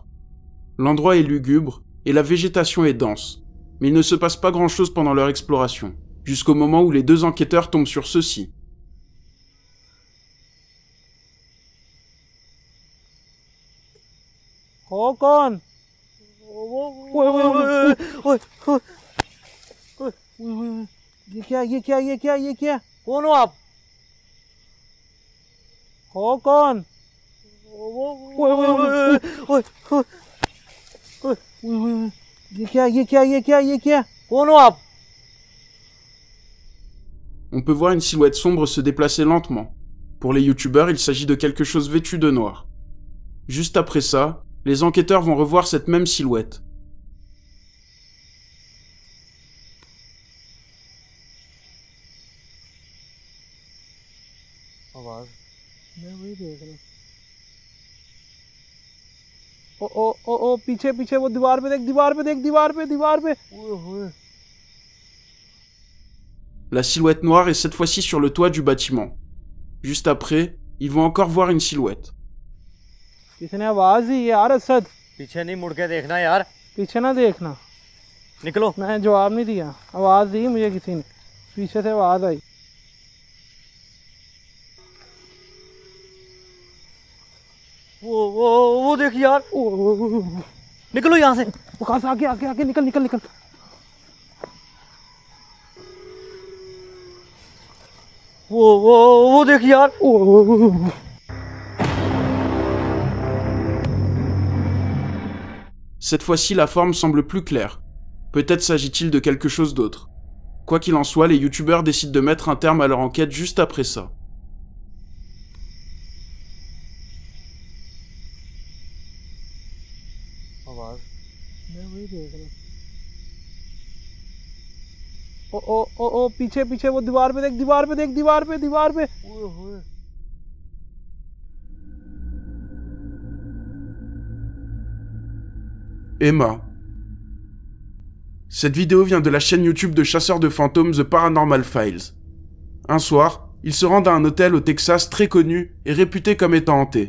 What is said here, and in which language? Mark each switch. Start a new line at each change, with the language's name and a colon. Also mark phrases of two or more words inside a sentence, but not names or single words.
French: L'endroit est lugubre et la végétation est dense, mais il ne se passe pas grand-chose pendant leur exploration, jusqu'au moment où les deux enquêteurs tombent sur ceci. Håkon!
Hindi: ये क्या कौन हो आप? Håkon! ये क्या कौन हो आप?
French: On peut voir une silhouette sombre se déplacer lentement. Pour les youtubeurs, il s'agit de quelque chose vêtu de noir. Juste après ça, les enquêteurs vont revoir cette même silhouette.
Hindi: आवाज मैं वही देख रहा हूँ ओ पीछे वो दीवार पे
French: La silhouette noire est cette fois-ci sur le toit du bâtiment. Juste après, ils vont encore voir une silhouette.
Hindi: किसने आवाज दी यार असद पीछे नहीं मुड़ के देखना यार पीछे ना देखना निकलो मैं जवाब नहीं दिया आवाज दी मुझे किसी ने पीछे से आवाज आई वो देख यार निकलो यहाँ से वो कहाँ से आगे निकल वो देख यार
French: Cette fois-ci, la forme semble plus claire. Peut-être s'agit-il de quelque chose d'autre. Quoi qu'il en soit, les youtubeurs décident de mettre un terme à leur enquête juste après ça.
Hindi: आवाज मैं वही देख रहा हूँ ओ पीछे वो दीवार पे
French: Emma. Cette vidéo vient de la chaîne YouTube de chasseurs de fantômes The Paranormal Files. Un soir, ils se rendent à un hôtel au Texas très connu et réputé comme étant hanté.